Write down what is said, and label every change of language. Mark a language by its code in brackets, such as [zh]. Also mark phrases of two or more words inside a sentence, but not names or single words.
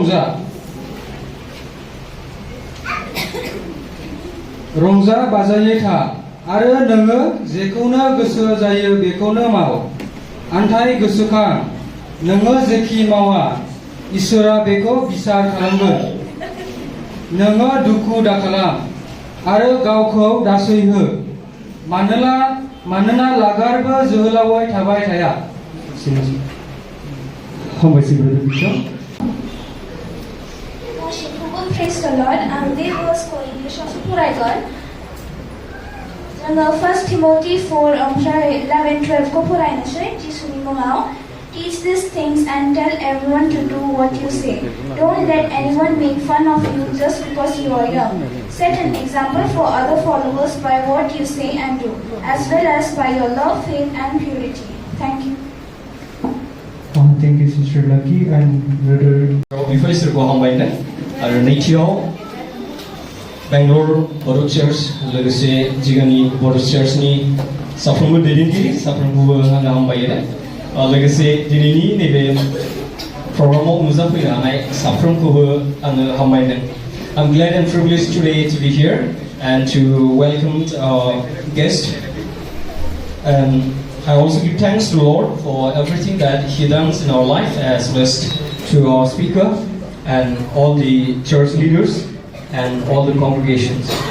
[brx] रंजा बाजायै था आरो नोङो जेखौनो गोसो जायो बेखौनो माव आन्थाय गोसोखां नोङो जेखि मावा इसोरा बेखौ बिसार खालामगोन नोङो दुखु दाखालाम आरो गावखौ दासैहो मानोना लागारबो जोहोलावै थाबाय थाया हामबायसै ब्रादार बिशप [en] Praise the Lord. [brx] आं बे वर्सखौ इंलिशआव फरायगोन जोङो 1 Timothy 4 ओमफ्राय 11-12 खौ फरायनोसै जिसुनि मुङाव [en] Teach these things and tell everyone to do what you say. Don't let anyone make fun of you just because you are young. Set an example for other followers by what you say and do, as well as by your love, faith, and purity. Thank you. Thank you, Sister Lucky and Brother. [brx] बिफोर इसोरखौ हामबायनो आरो नैथियाव बेंगलर बर' चार्च लोगोसे जिगानि बर' चार्चनि साफ्रोमबो दैदेनगिरि साफ्रोमखौबो आङो हामबायो लोगोसे दिनैनि नैबे प्रग्रामाव नुजाफैनो हानाय साफ्रोमखौबो आङो हामबायदों [en] I'm glad and privileged today to be here and to welcome our guest. I also give thanks to the Lord for everything that He does in our life, as well as to our speaker and all the church leaders and all the congregations.